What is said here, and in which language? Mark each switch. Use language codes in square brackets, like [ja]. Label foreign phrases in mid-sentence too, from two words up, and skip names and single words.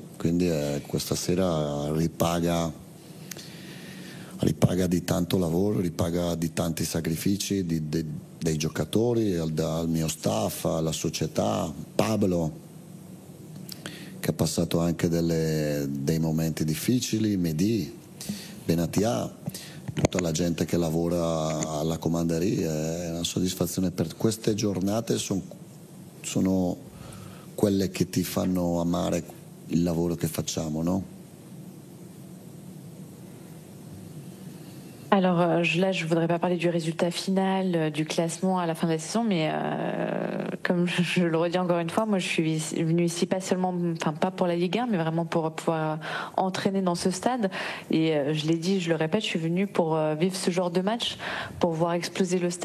[it] Quindi questa sera ripaga di tanto lavoro, ripaga di tanti sacrifici dei giocatori, al mio staff, alla società, Pablo, che ha passato anche dei momenti difficili, Mehdi, Benatia, tutta la gente che lavora alla comanderia. È una soddisfazione per queste giornate, sono quelle che ti fanno amare il lavoro che facciamo, no? [fr] Alors là, je voudrais pas parler du résultat final, du classement à la fin de la saison, mais comme je le redis encore une fois, moi je suis venue ici pas pour la Ligue 1, mais vraiment pour pouvoir entraîner dans ce stade. Et je l'ai dit, je le répète, je suis venue pour vivre ce genre de match, pour voir exploser le stade.